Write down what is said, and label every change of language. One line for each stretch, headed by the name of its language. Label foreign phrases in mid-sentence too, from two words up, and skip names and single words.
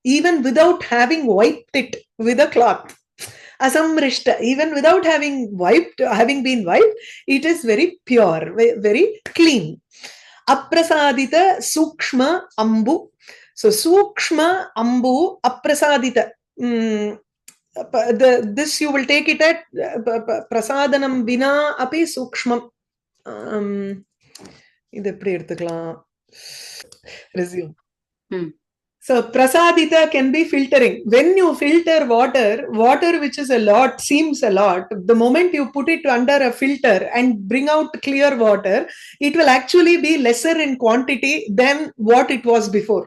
English: even without having wiped it with a cloth. Asamrishta, even without having been wiped, it is very pure, very clean.
Sanskrit: अप्रसादित सूक्ष्म अम्बु. So सूक्ष्म अम्बु अप्रसादित.
English: This you will take it at
Sanskrit: प्रसादनं विना अपि सूक्ष्मम्.
Tamil: இது எப்படி எடுத்துக்கலாம்?
English: Resume. So prasadita can be filtering. When you filter water which is a lot, seems a lot, the moment you put it under a filter and bring out clear water, it will actually be lesser in quantity than what it was before.